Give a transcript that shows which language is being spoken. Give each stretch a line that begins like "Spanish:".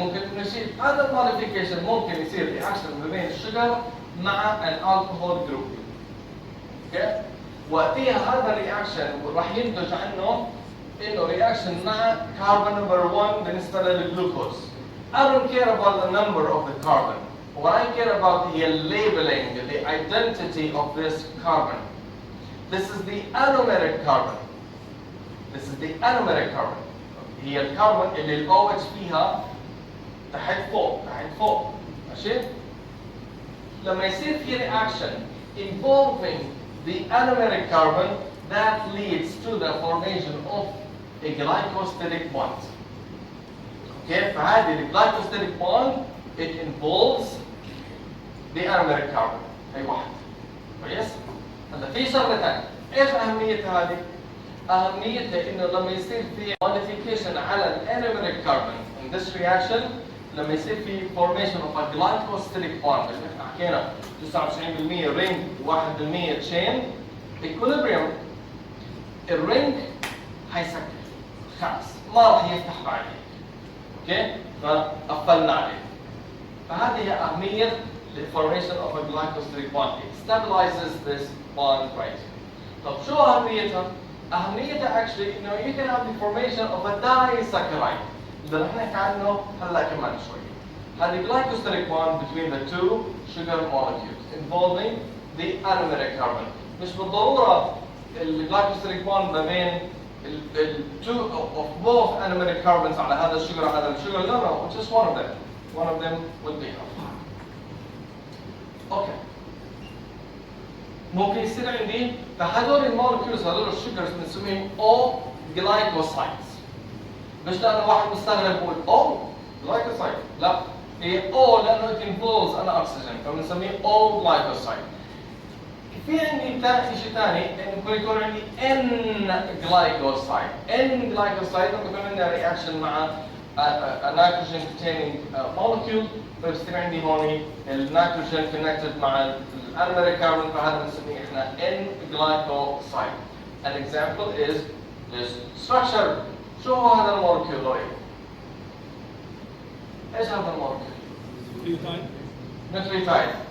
Arabic: ممكن انه يصير هذا الموديفيكيشن ممكن يصير رياكشن ما بين الشجر مع الالكحول جروب. اوكي وقتها هذا الرياكشن راح ينتج عنه انه رياكشن مع كربون نمبر 1 بالنسبه للجلوكوز.
English: I don't care about the number of the carbon. What I care about is labeling, the identity of this carbon. This is the anomeric carbon. This is the anomeric carbon.
Arabic: هي الكربون اللي ال OH فيها تحت فوق ماشي؟ لما يصير في
English: reaction involving the anomeric carbon that leads to the formation of a glycosidic bond. Okay, فهذه ال glycosidic bond it involves the anomeric carbon.
Arabic: هي واحد. كويس؟ هلا في شغلة ثانية، ايش أهمية هذه؟ أهميتها إنه لما يصير في modification على الانوميريك كاربون
English: in this reaction
Arabic: لما يصير في
English: formation of a glycosidic bond
Arabic: اللي احنا حكينا 99% رينج و1%
English: chain equilibrium
Arabic: الرينج حيسكر خلاص ما راح يفتح بعدين. اوكي فقفلنا عليه. فهذه هي أهمية
English: the formation of a glycosidic bond. It stabilizes this bond right here.
Arabic: طب شو أهميتها؟ أهميتها actually إنه
English: you can have the formation of a disaccharide
Arabic: اللي رح نحكي عنه هلا كمان شوي.
English: هذه glycosidic bond between the two sugar molecules involving the anomeric carbon.
Arabic: مش بالضرورة الglycosidic bond ما بين ال two of both anomeric carbons على هذا الشجر على هذا الشجر.
English: No, just one of them. One of them will be enough.
Arabic: اوكي ممكن يصير عندي فهذول المولكيولز هذول الشجرز بنسميهم او جلايكوسايدز. مش لانه واحد مستغرب يقول او جلايكوسايد، لا هي او لانه it involves an oxygen فبنسميه او جلايكوسايد. في عندي شيء ثاني انه ممكن يكون عندي ان جلايكوسايد. ان جلايكوسايد لما يكون عندنا رياكشن مع
English: a nitrogen containing molecule
Arabic: فبصير عندي هون النيتروجين connected مع الانوميريك كاربون فهذا بنسميه احنا ان جلايكوسايد.
English: An example is this structure.
Arabic: شو هو هذا المولكيول؟ ايش هذا المولكيول؟ nucleotide.